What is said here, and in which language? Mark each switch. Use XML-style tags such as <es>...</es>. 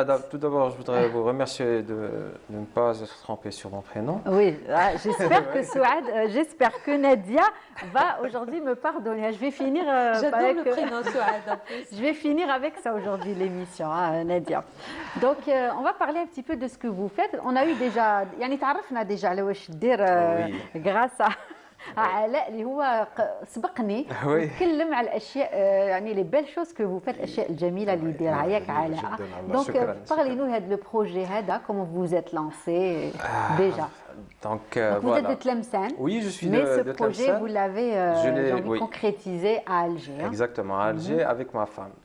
<fr>Tout d'abord, je voudrais vous remercier de ne pas être trompé sur mon prénom. Oui, j'espère que Souad, j'espère que Nadia va aujourd'hui me pardonner. Je vais finir avec le prénom Souad. Je vais finir avec ça aujourd'hui l'émission, hein, Nadia. Donc, on va parler un petit peu de ce que vous faites. On a eu déjà,</fr> <ar>يعني تعرفنا déjà على واش دير grâce علاء اللي هو سبقني نتكلم على الاشياء يعني لي بيل شوز كو فات الاشياء الجميله اللي يديرها ياك علاء.</ar> <fr>دونك parlez nous هذا لو بروجي هذا comment vous êtes lancé déjà. Donc, vous êtes de Tlemcen. Oui, je suis de Tlemcen. Mais ce projet, vous l'avez concrétisé à Alger. Exactement, à Alger avec ma femme.</fr>